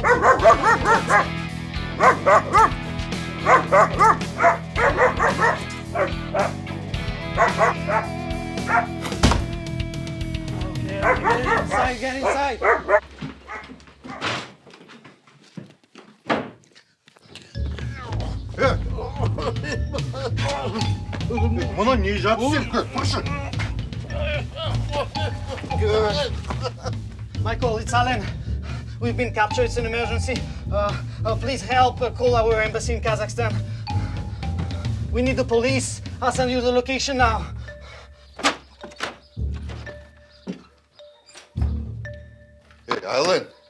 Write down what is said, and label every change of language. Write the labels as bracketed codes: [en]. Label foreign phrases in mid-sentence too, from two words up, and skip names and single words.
[en] Okay, get inside. [kk] Мұны не жатсың? Тұршы. [en] Michael, it's Alan. We've been captured. It's an emergency. Please help call our embassy in Kazakhstan. We need the police. I'll send you the location now. Hey, Alan.